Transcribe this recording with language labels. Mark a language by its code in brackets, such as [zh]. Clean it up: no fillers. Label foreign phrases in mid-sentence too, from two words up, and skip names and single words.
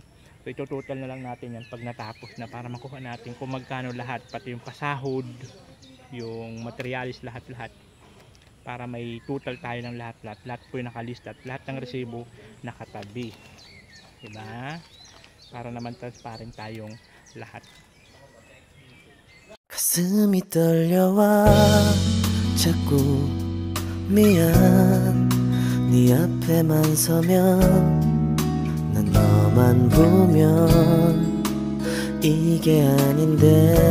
[tl] So ito total na lang natin yan pag natapos na para makuha natin kung magkano lahat, pati yung pasahod, yung materialis, lahat-lahat, para may total tayo ng lahat po yung nakalista at lahat ng resibo nakatabi, diba? Para naman transparent tayong lahat. [ko] 가슴이 떨려와 자꾸 미안 네 앞에만 서면 난 너만 보면 이게 아닌데